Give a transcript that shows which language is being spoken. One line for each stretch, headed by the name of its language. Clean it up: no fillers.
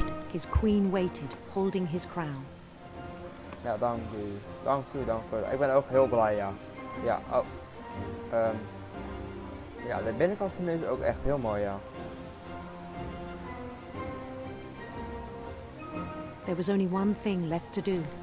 English: His queen waited, holding his crown.
Dutch: Ja, dank u. Dank u, dank u. Ik ben ook heel blij, ja. Ja, oh. Ja, de binnenkant van deze is ook echt heel mooi, ja.
English: There was only one thing left to do.